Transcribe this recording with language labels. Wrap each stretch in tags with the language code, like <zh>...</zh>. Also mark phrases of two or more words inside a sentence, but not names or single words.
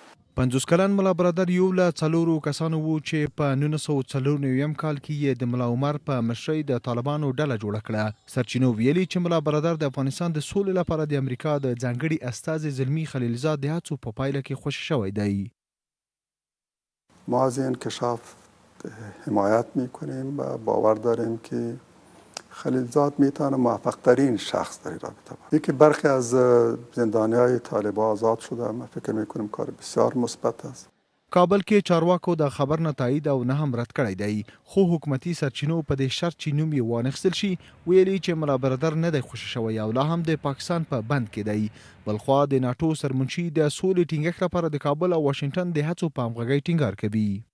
<ps>50 کلن ملا برادر یو له 4 کسانو وو چې په 1994 کال کې یې د ملا عمر په مشرۍ د طالبانو ډله جوړه کړه. سرچینو ویلي چې ملا برادر د افغانستان د سولې لپاره د امریکا د ځانګړي استازي زلمی خلیلزاد د هڅو په پایله کې خوشی شوی دی.</ps> <fa>ما از انکشاف حمایت میکنیم و باور داریم که خلیلزاد میتونه موفق ترین شخص در این رابطه باشه. یکی برخی از زندانیای طالبان آزاد شده، من فکر میکنم کار بسیار مثبت است.</fa> <ps>کابل کې چارواکو د خبر نه تایید او نه هم رد کړی دی، خو حکومتي سرچینو په دې شرط چې نوم یې وانخیستل شي ویلي چې ملا برادر نه دی خوشي شوی او لا هم د پاکستان په بند کې دی. بلخوا د ناټو سرمنشي د سولې ټینګښت لپاره د کابل او واشنگټن د هڅو په همغږۍ ټینګار کوي.</ps>